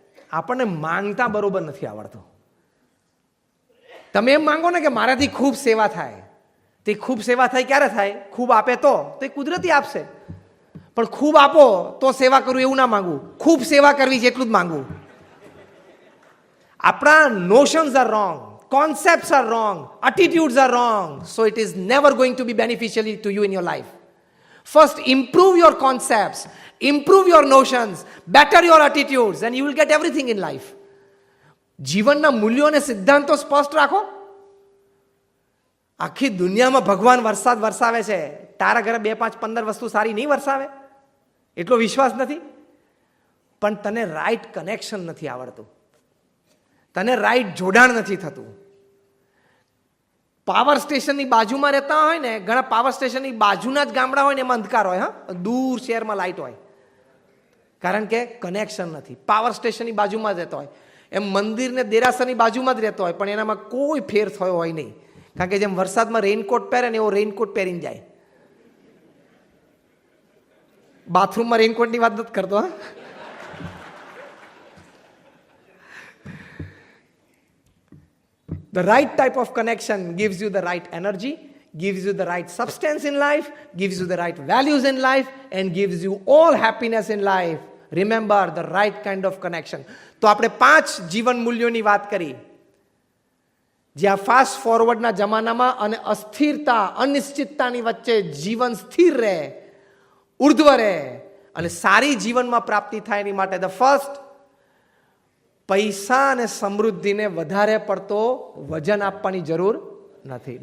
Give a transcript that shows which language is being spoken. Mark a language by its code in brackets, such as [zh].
[gu] આપણને માંગતા બરોબર નથી આવડતું. તમે એમ માંગો ને કે મારાથી ખૂબ સેવા થાય, તે ખૂબ સેવા થાય ક્યારે થાય? ખૂબ આપે તો એ કુદરતી આપશે. પણ ખૂબ આપો તો સેવા કરું એવું ના માંગવું, ખૂબ સેવા કરવી છે એટલું જ માંગવું. આપણા [en] Notions are wrong, concepts are wrong, attitudes are wrong, so it is never going to be beneficial to you in your life. First improve your concepts, improve your notions, better your attitudes, and you will get everything in life. [gu] જીવનના મૂલ્યો અને સિદ્ધાંતો સ્પષ્ટ રાખો. આખી દુનિયામાં ભગવાન વરસાદ વરસાવે છે, તારા ઘરે 2, 5, 15 વસ્તુ સારી નહીં વરસાવે? એટલો વિશ્વાસ નથી? પણ તને રાઈટ કનેક્શન નથી આવડતું, તને રાઈટ જોડાણ નથી થતું. પાવર સ્ટેશનની બાજુમાં રહેતા હોય ને, ઘણા પાવર સ્ટેશનની બાજુના જ ગામડા હોય ને એમાં અંધકાર હોય, હા, દૂર શહેરમાં લાઇટ હોય, કારણ કે કનેક્શન નથી. પાવર સ્ટેશનની બાજુમાં જ રહેતો હોય, એમ મંદિર ને દેરાસરની બાજુમાં જ રહેતો હોય, પણ એનામાં કોઈ ફેર થયો હોય નહીં, કારણ કે જેમ વરસાદમાં રેઇનકોટ પહેરે ને એવો રેઇનકોટ પહેરીને જાય. બાથરૂમમાં રેઇનકોટની વાત નથી કરતો, હા. [en] The right type of connection gives you the right energy, gives you the right substance in life, gives you the right values in life, and gives you all happiness in life. Remember the right kind of connection. [gu] તો આપણે 5 જીવન મૂલ્યોની વાત કરી, જ્યાં fast ફોરવર્ડના જમાનામાં અને અસ્થિરતા, અનિશ્ચિતતાની વચ્ચે જીવન સ્થિર રહે, ઉર્ધ્વ રહે અને સારી જીવનમાં પ્રાપ્તિ થાય એની માટે ધ ફર્સ્ટ, પૈસા અને સમૃદ્ધિને વધારે પડતો વજન આપવાની જરૂર નથી.